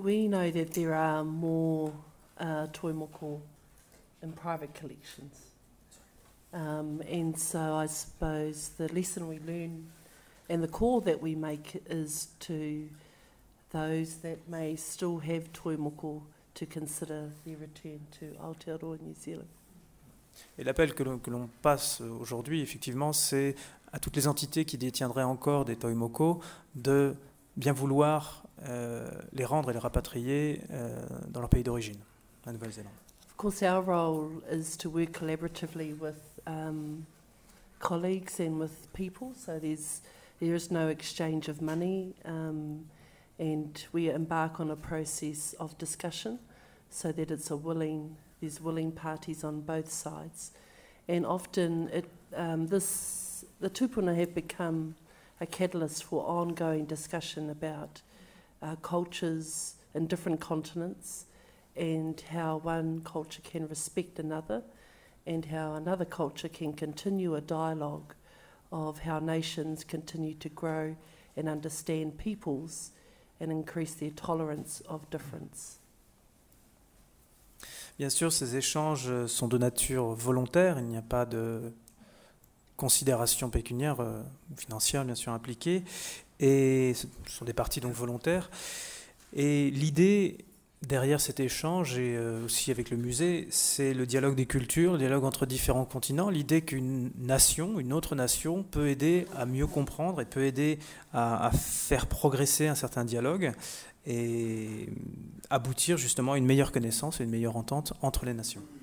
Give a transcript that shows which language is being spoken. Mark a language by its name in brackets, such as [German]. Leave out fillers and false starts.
[English] We know that there are more toi moko in private collections. And so I suppose the lesson we learn and the call that we make is to those that may still have toi moko to consider their return to Aotearoa, New Zealand. [French] Et l'appel que l'on passe aujourd'hui, effectivement, c'est à toutes les entités qui détiendraient encore des toi moko de bien vouloir les rendre et les rapatrier dans leur pays d'origine, la Nouvelle-Zélande. [English] Of course, our role is to work collaboratively with colleagues and with people. So there is no exchange of money, and we embark on a process of discussion, so that there's willing parties on both sides, and often the tupuna have become a catalyst for ongoing discussion about cultures in different continents, and how one culture can respect another, and how another culture can continue a dialogue of how nations continue to grow and understand peoples and increase their tolerance of difference. [French] Bien sûr, ces échanges sont de nature volontaire, il n'y a pas de considération pécuniaire, financière bien sûr impliquée, et ce sont des parties donc volontaires. Et l'idée derrière cet échange, et aussi avec le musée, c'est le dialogue des cultures, le dialogue entre différents continents, l'idée qu'une nation, une autre nation, peut aider à mieux comprendre et peut aider à faire progresser un certain dialogue et aboutir justement à une meilleure connaissance et une meilleure entente entre les nations.